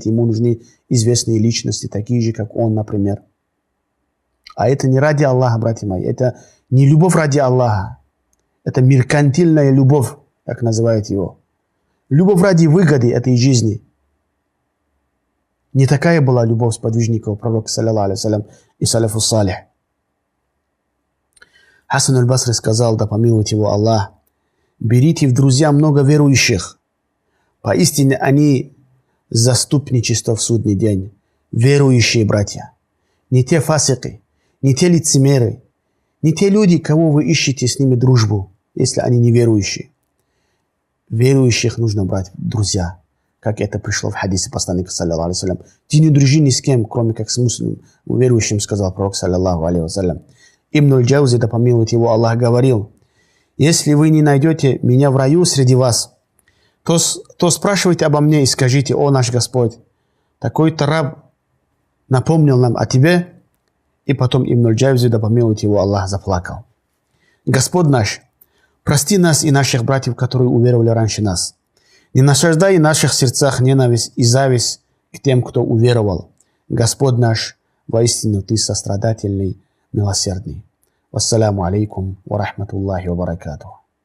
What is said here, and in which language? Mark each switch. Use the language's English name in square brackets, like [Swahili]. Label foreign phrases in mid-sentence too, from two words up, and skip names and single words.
[Russian] Ему нужны известные личности, такие же, как он, например. А это не ради Аллаха, братья мои. Это не любовь ради Аллаха. Это меркантильная любовь, как называют его. Любовь ради выгоды этой жизни. Не такая была любовь сподвижников пророка, [Arabic] صلى الله عليه وسلم, и السلف الصالح. [Russian] Хасан аль-Басри сказал, да помилует его Аллах: берите в друзья много верующих. Поистине они заступничество в судный день. Верующие братья. Не те фасики, не те лицемеры, не те люди, кого вы ищете с ними дружбу, если они не верующие. Верующих нужно брать в друзья, как это пришло в хадисе посланника, [Arabic] صلى الله عليه وسلم. [Russian] Ты не дружи ни с кем, кроме как с мусульманом, верующим, сказал пророк, [Arabic] صلى الله عليه وسلم. [Russian] Ибн аль-Джаузи, да помилует его Аллах, говорил: если вы не найдете меня в раю среди вас, то спрашивайте обо мне и скажите: о наш Господь, такой-то раб напомнил нам о тебе. И потом Ибн аль-Джаузи, да помилует его Аллах, заплакал. Господь наш, прости нас и наших братьев, которые уверовали раньше нас. Не насаждай в наших сердцах ненависть и зависть к тем, кто уверовал. Господь наш, воистину Ты сострадательный, милосердный. [Arabic] والسلام عليكم ورحمة الله وبركاته.